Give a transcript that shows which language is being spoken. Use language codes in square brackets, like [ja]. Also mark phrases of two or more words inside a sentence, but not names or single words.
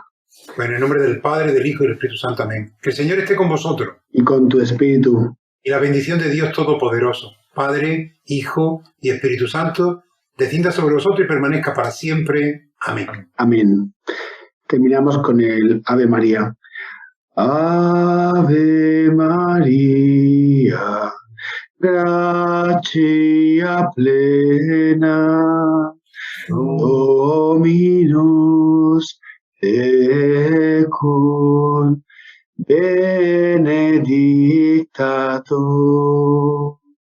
[es] Pues en el nombre del Padre, del Hijo y del Espíritu Santo. Amén. Que el Señor esté con vosotros. Y con tu espíritu. Y la bendición de Dios Todopoderoso, Padre, Hijo y Espíritu Santo, descienda sobre vosotros y permanezca para siempre. Amén. Amén. Terminamos con el Ave María. [la] Ave María, gracia plena, Dominus tecum, benedicta tu